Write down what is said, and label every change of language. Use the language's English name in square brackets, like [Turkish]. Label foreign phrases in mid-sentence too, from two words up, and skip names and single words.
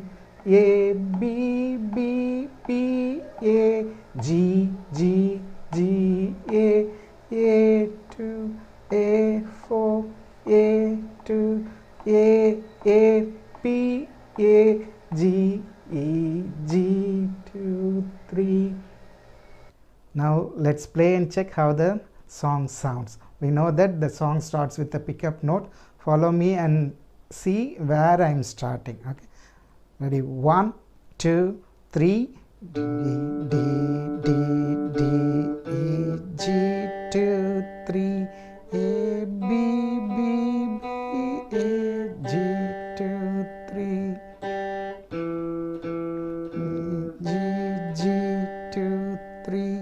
[English] A, B, B, B, A, G, G, G, A, 2, A, 4, A, 2, A, P, A, G, E, G, 2, 3. Now let's play and check how the song sounds. We know that the song starts with the pickup note. Follow me and see where I am starting. Okay, ready? 1, 2, 3. D, D, D, D, E, G, 2, 3. A, B, B, B, A, G, 2, 3. E, G, G, 2, 3.